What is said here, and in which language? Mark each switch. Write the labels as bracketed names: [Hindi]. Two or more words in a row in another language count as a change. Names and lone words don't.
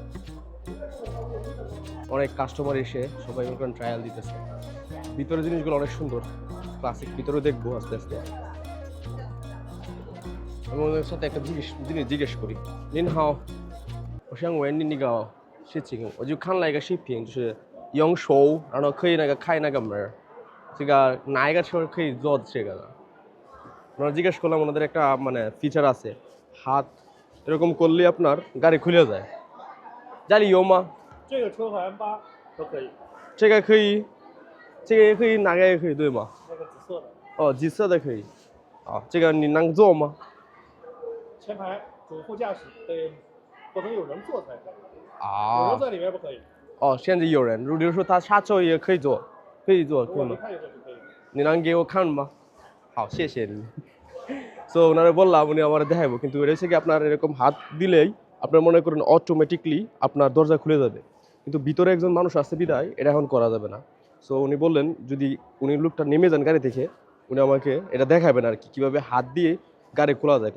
[Bangla] অনেক কাস্টমার এসে সবাই মনে করেন ট্রায়াল দিতেছে। ভিতরের জিনিসগুলো অনেক সুন্দর, ক্লাসিক। ভিতরেও দেখবো আস্তে আস্তে। আমি ওদের সাথে একটা জিনিস জিজ্ঞেস করি, নিন হাও ওশাং ওয়েন নিন নিগা শিচিং ও [Chinese] 就看了一个视频，就是用手然后可以那个开那个门，这个哪一个车可以做这个的？ [Bangla] আমরা জিজ্ঞেস করলাম, ওনাদের একটা মানে ফিচার আছে, হাত এরকম করলে আপনার গাড়ি খুলে যায়। জানি ইউ মা [Chinese] 这个车和 M8都可以，这个可以，这个也可以，哪个也可以对吗？那个紫色的哦，紫色的可以。啊，这个你能做吗？前排主副驾驶得不能有人坐才可以，有啊人，在里面不可以。哦，现在有人，比如说他刹车也可以做，可以做，可以吗？如果离开以后就可以了。你能给我看吗？好，谢谢你。 [Bangla] সো ওনারা বললাম, উনি আমার দেখাবো, কিন্তু এটা হচ্ছে কি আপনার এরকম হাত দিলেই আপনার মনে করেন অটোমেটিকলি আপনার দরজা খুলে যাবে। কিন্তু ভিতরে একজন মানুষ আছে বিদায় এটা এখন করা যাবে না। সো উনি বললেন যদি উনি লোকটা নেমে যান গাড়ি থেকে, উনি আমাকে এটা দেখাবেন আর কি, কীভাবে হাত দিয়ে গাড়ি খোলা যায়।